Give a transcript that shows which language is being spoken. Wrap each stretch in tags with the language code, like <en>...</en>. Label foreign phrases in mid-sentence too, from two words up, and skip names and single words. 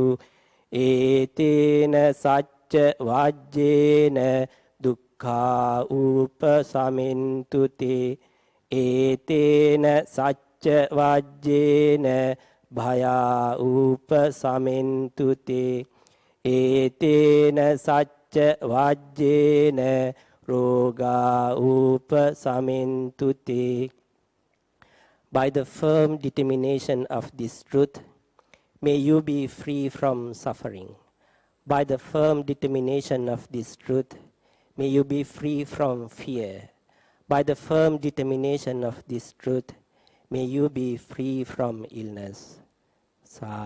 <pi>ඒතේන සච්ච වජ්ජේන දුක්ඛා උපසමින්තු තේ ඒතේන සච්ච වජ්ජේන භයා උපසමින්තු තේ ඒතේන සච්ච වජ්ජේන රෝගා උපසමින්තු තේ.</pi> <en>By the firm determination of this truth, may you be free from suffering. By the firm determination of this truth, may you be free from fear. By the firm determination of this truth, may you be free from illness.</en>